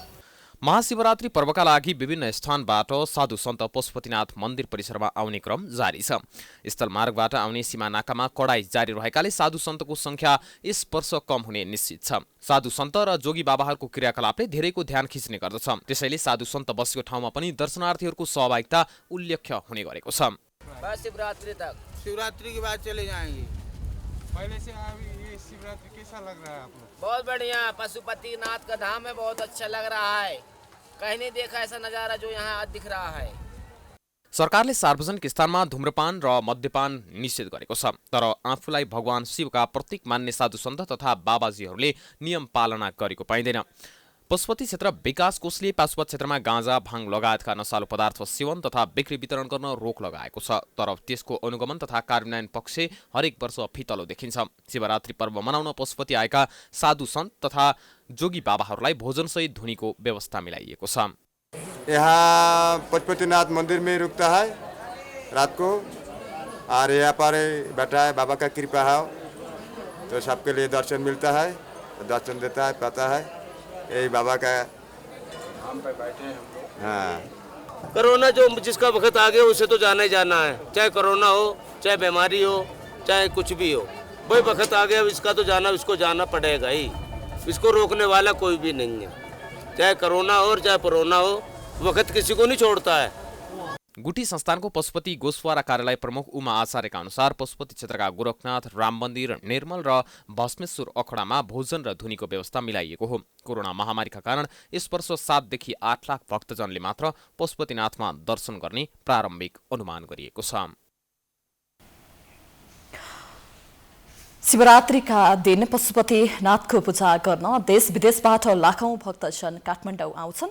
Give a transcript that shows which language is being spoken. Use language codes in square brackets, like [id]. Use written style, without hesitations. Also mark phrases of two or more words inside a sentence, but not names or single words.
[ne] महाशिवरात्रि पर्वका लागि विभिन्न स्थानबाट साधु सन्त पशुपतिनाथ मन्दिर परिसरमा आउने क्रम जारी छ। स्थलमार्गबाट आउने सीमा नाकामा कडाई जारी रहेकाले साधु सन्तको संख्या यस वर्ष कम हुने निश्चित छ। साधु सन्त र जोगी बाबाहरूको क्रियाकलापले धेरैको ध्यान खिच्ने गर्दछ, त्यसैले साधु सन्त बसेको ठाउँमा पनि दर्शनार्थीहरूको सहभागिता उल्लेख्य हुने गरेको छ। [hi] बस शिवरात्रि तक, शिवरात्रि के बाद चले जाएंगे। पहले से ये शिवरात्रि कैसा लग रहा है आपको? बहुत बढ़िया, पशुपतिनाथ का धाम है, बहुत अच्छा लग रहा है। कहीं नहीं देखा ऐसा नज़ारा जो यहाँ दिख रहा है। [ne] सरकारले सार्वजनिक स्थानमा धूम्रपान र मद्यपान निषेध गरेको छ, तर आफूलाई भगवान शिवका प्रतीक मान्ने साधु सन्त तथा बाबाजीहरूले नियम पालना गरेको पाइँदैन। पशुपति क्षेत्र विकास कोषले पाशुपत क्षेत्रमा गाँजा, भाङ लगायतका नशालु पदार्थ सेवन तथा बिक्री वितरण गर्न रोक लगाएको छ। तर त्यसको अनुगमन तथा कार्यान्वयन पक्ष हरेक वर्ष फितलो देखिन्छ। शिवरात्रि पर्व मनाउन पशुपति आएका साधु सन्त तथा जोगी बाबाहरूलाई भोजनसहित धुनीको व्यवस्था मिलाइएको छ। [hi] यहाँ पशुपतिनाथ मंदिर में रुकता है रात को, और यहाँ पर बैठा है, बाबा का कृपा है तो सबके लिए दर्शन मिलता है, दर्शन देता है, पाता है, यही बाबा का हम पे बैठे हैं हम लोग। हाँ, कोरोना जो जिसका वक्त आ गया उसे तो जाना ही जाना है, चाहे कोरोना हो, चाहे बीमारी हो, चाहे कुछ भी हो, वही वक्त आ गया, इसका तो जाना, इसको जाना पड़ेगा ही, इसको रोकने वाला कोई भी नहीं है। चाहे कोरोना हो और चाहे कोरोना हो, वक्त किसी को नहीं छोड़ता है। [ne] गुठी संस्थानको पशुपति गोसवारा कार्यालय प्रमुख उमा आचार्यका अनुसार पशुपति क्षेत्रका गोरखनाथ, राम मन्दिर, निर्मल र भस्मेश्वर अखडामा भोजन र धुनीको व्यवस्था मिलाइएको हो। कोरोना महामारीका कारण यस वर्ष 7 देखि 8 लाख भक्तजनले मात्र पशुपतिनाथमा दर्शन गर्ने प्रारम्भिक अनुमान गरिएको छ। शिवरात्रिका दिन पशुपतिनाथको पूजा गर्न देश विदेशबाट लाखौं भक्तजन काठमाडौँ आउँछन्।